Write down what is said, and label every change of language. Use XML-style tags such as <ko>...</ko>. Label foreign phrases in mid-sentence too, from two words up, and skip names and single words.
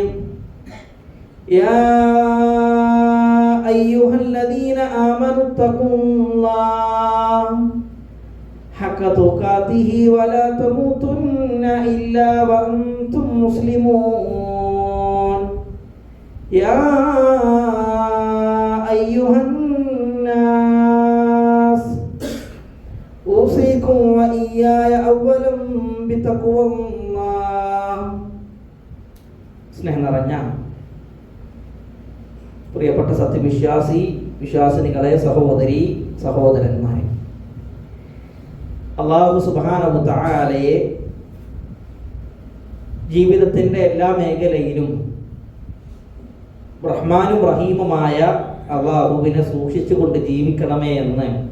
<ar>يا أيها الذين آمنوا اتقوا الله حق تقاته ولا تموتن إلا وأنتم مسلمون. يا أيها الناس أوصيكم وإياي أولا بتقوى الله.</ar> <ml>സ്നേഹം നിറഞ്ഞ പ്രിയപ്പെട്ട വിശ്വാസിനികളെ, സഹോദരി സഹോദരന്മാരെ,</ml> <ar>الله سبحانه وتعالى</ar> <ml>ജീവിതത്തിൻ്റെ എല്ലാ മേഖലയിലും റഹ്മാനും റഹീമുമായ അല്ലാഹുവിനെ സൂക്ഷിച്ചുകൊണ്ട് ജീവിക്കണമേ എന്ന്</ml>